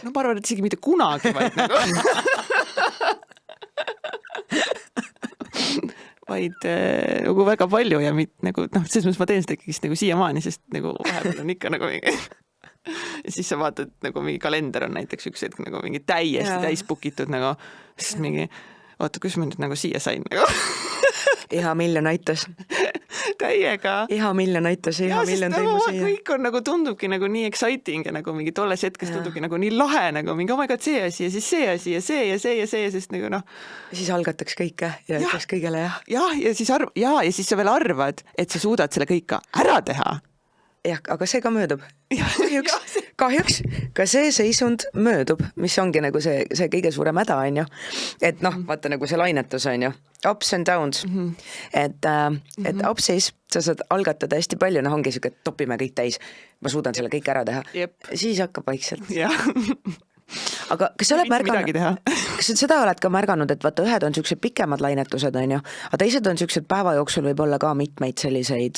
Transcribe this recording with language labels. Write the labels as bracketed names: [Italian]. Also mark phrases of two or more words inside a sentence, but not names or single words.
[Estonian] No ma arvan, et isegi mitte kunagi, vaid vaid nagu väga palju ja nagu, selles mõttes ma teen seda ikkagi nagu siiamaani, sest nagu vahepeal on ikka nagu mingi ja siis sa vaatad, nagu mingi kalender on näiteks üks hetk nagu mingi täiesti täispukitud nagu, siis mingi, oota, kus ma nüüd nagu siia sain nagu. Iha miljon aitas. Täiega. Iha miljon aitas, iha miljon tõi mu siia. Kõik on nagu tundubki nagu nii exciting ja nagu mingi tolles hetkes tundubki nagu nii lahe, nagu mingi [English] oh my god, [Estonian] see asi ja siis see asi ja see ja see ja see, sest nagu Siis algataks kõike ja ütleks kõigele jah. Ja siis sa veel arvad, et sa suudad selle kõik ära teha. Jah, aga see ka möödub. Kahjuks ka see seisund möödub, mis ongi nagu see kõige suurem häda, on ju. Et vaata nagu see lainetus, on ju. [English] Ups and downs. [Estonian] Et upsis sa saad algatada hästi palju, ongi siuke, et topime kõik täis. Ma suudan selle kõik ära teha. Siis hakkab vaikselt. Aga kas sa oled märganud, kas seda oled ka märganud, et vaata ühed on siuksed pikemad lainetused, on ju, aga teised on siuksed päeva jooksul võib olla ka mitmeid selliseid.